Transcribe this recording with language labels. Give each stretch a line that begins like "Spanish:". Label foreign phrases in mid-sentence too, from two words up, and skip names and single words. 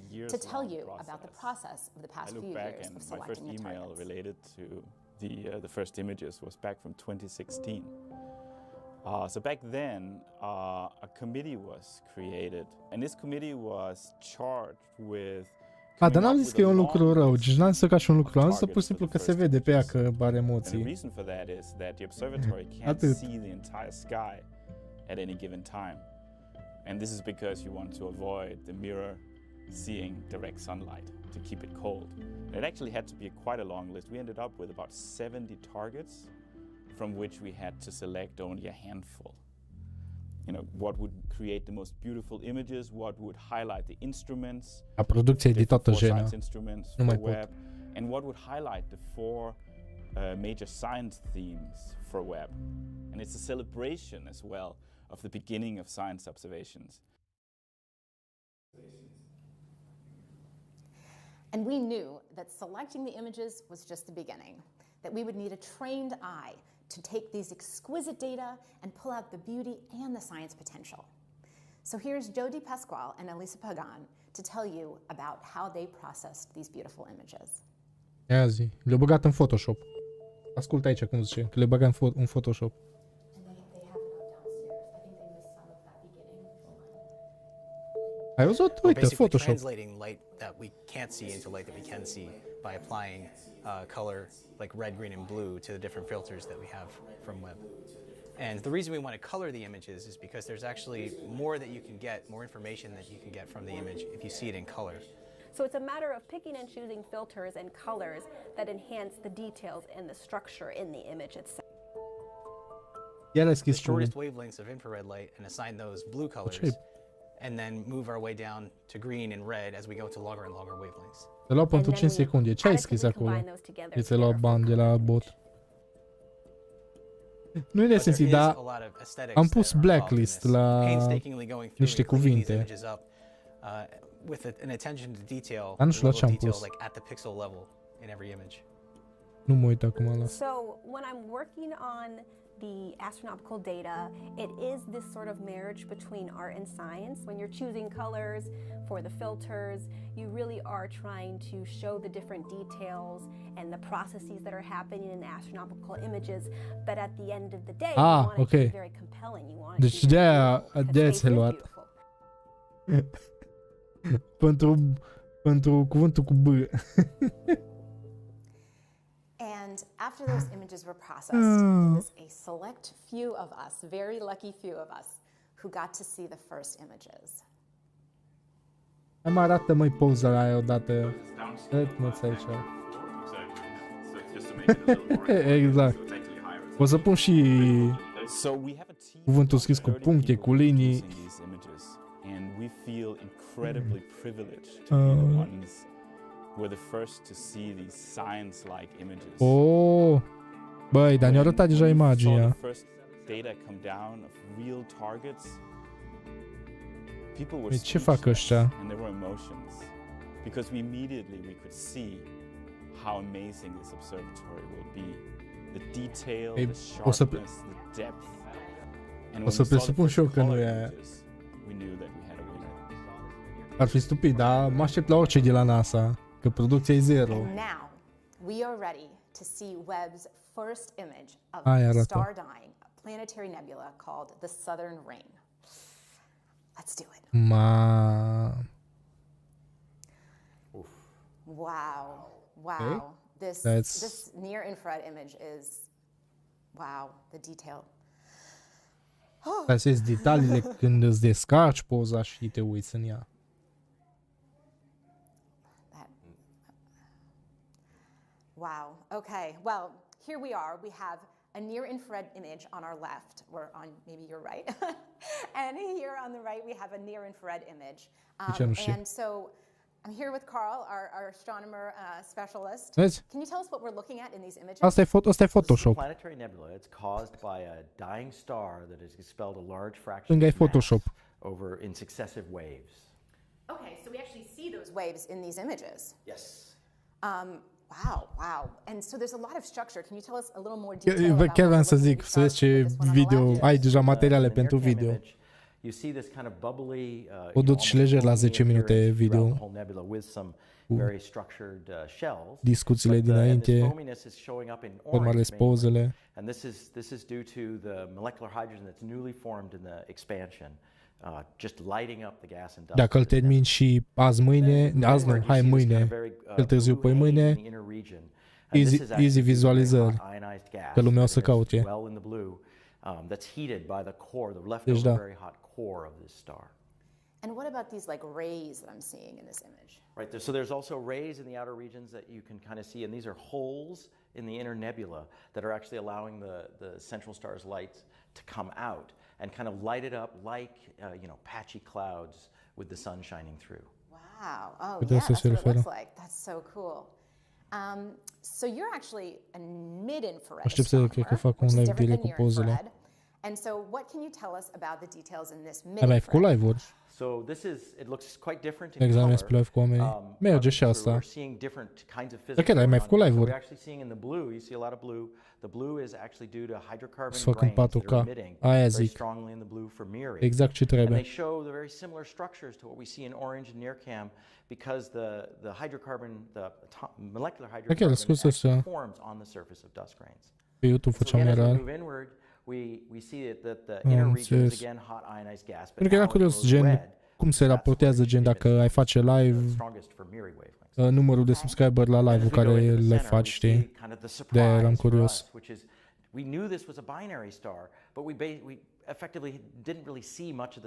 English: to tell you about the process of the past few years of selecting the targets. My first email related to the first images was back from 2016. So back then, a committee was created, and this committee was charged with.
Romanian: Dar n-am zis că e un lucru rău, deci n-am zis că ca și un lucru rău, am zis pur și simplu că se vede pe ea că are emoții.
English: And the reason for that is that the observatory can't see the entire sky at any given time. And this is because you want to avoid the mirror seeing direct sunlight to keep it cold. And it actually had to be quite a long list. We ended up with about 70 targets from which we had to select only a handful. You know, what would create the most beautiful images, what would highlight the instruments,
Romanian: a producție de toată
English: science instruments for Webb, and what would highlight the 4 major science themes for Webb. And it's a celebration as well of the beginning of science observations. And we knew that selecting the images was just the beginning, that we would need a trained eye to take these exquisite data and pull out the beauty and the science potential. So here's Jody Pasquale and Elisa Pagan to tell you about how they processed these beautiful images.
Romanian: Ia zi, le-au băgat în Photoshop. Ascultă aici cum zice, că le băga în Photoshop. Ai văzut? Uite, Photoshop.
English: Translating light that we can't see into light that we can see by applying color like red, green, and blue to the different filters that we have from Webb. And the reason we want to color the images is because there's actually more that you can get, more information that you can get from the image if you see it in color. So it's a matter of picking and choosing filters and colors that enhance the details and the structure in the image itself. The shortest wavelengths of infrared light and assign those blue colors, and then move our way down to green and red as we go to longer and longer wavelengths.
Romanian: Te luat pentru 5 secunde. Ce ai scris acolo? Ți-ai luat bani de la bot. Nu e de sensit, dar am pus blacklist la niște cuvinte. Dar nu știu la ce am pus. Nu mă uit acum la asta.
English: So when I'm working on the astronomical data, it is this sort of marriage between art and science. When you're choosing colors for the filters, you really are trying to show the different details and the processes that are happening in astronomical images, but at the end of the day, you want it to be very compelling. You want it
Romanian: Deci
English: to be
Romanian: de-aia ți-ai luat. pentru cuvântul cu B.
English: And after those images were processed, there was a select few of us, very lucky few of us, who got to see the first images.
Romanian: Mai arată-mă-i poza aia odată. Mă-ți aici. Exact. O să pun și cuvântul scris cu puncte, cu linii.
English: And we feel incredibly privileged to be the ones who were the first to see these science-like images.
Romanian: Oh, băi, dar ne-a arătat deja imaginea.
English: Data come down of real targets. People were
Romanian: ce fac ăștia?
English: and there were emotions because we could see how amazing this observatory will be. The detail, the sharpness, the depth. And
Romanian: o să presupun și eu că nu e aia.
English: We knew that we had a winner.
Romanian: Ar fi stupid, dar mă aștept la orice de la NASA, că producția e zero.
English: And now we are ready to see Webb's first image of star dying, a planetary nebula called the Southern Ring. Let's do it. Wow. Wow. This near infrared image is wow, the detail.
Romanian: Astea sunt detaliile când îți descarci poza și te uiți în ea.
English: Wow. Okay. Well, here we are. We have a near-infrared image on our left, or on maybe your right, and here on the right we have a near-infrared image. And so I'm here with Carl, our astronomer specialist. Can you tell us what we're looking at in these images?
Romanian: Asta e Photoshop.
English: Planetary nebula. It's caused by a dying star that has expelled a large fraction of mass over in successive waves. Okay, so we actually see those waves in these images. Yes. Wow. And so there's a lot of structure. Can you tell us a little more detail about
Romanian: chiar vreau să zic, să vezi ce video, ai deja materiale pentru video.
English: You see this kind of bubbly,
Romanian: o duci lejer la 10 minute video.
English: Very structured shells.
Romanian: Discuțiile dinainte, urmare pozele.
English: And this is due to the molecular hydrogen that's newly formed in the expansion. Just lighting up the gas and dust.
Romanian: Dacă îl termin și azi mâine, hai mâine, îl târziu păi mâine, easy vizualizări, că lumea o să caute.
English: That's heated by the core, the leftover very hot core of this star. And what about these like rays that I'm seeing in this image? Right, so there's also rays in the outer regions that you can kind of see, and these are holes in the inner nebula that are actually allowing the central star's light to come out and kind of light it up like, patchy clouds with the sun shining through. Wow. Oh, yeah, that's what it looks like. That's so cool. So you're actually a mid-infrared astronomer, which is different than near-infrared. And so what can you tell us about the details in this mid-infrared? So it looks quite different in
Romanian: color. Live cu oameni. Merge și asta.
English: We're seeing different kinds of physical
Romanian: mai făcut live-uri.
English: We're actually seeing in the blue, you see a lot of blue. The blue is actually due to hydrocarbon grains that are emitting very strongly in the blue for mirroring.
Romanian: Exact ce trebuie.
English: And they show the very similar structures to what we see in orange and NIRCam because the hydrocarbon, the molecular hydrocarbon actually forms on the surface of dust grains.
Romanian: Pe YouTube făceam iar.
English: We see that the inner region is again hot ionized gas.
Romanian: Pentru că era curios, gen, cum se raportează, gen, dacă ai face live, numărul de subscriber la live-ul care le faci, știi? De-aia eram curios.
English: We knew this was a binary star, but we effectively didn't really see much of the setup.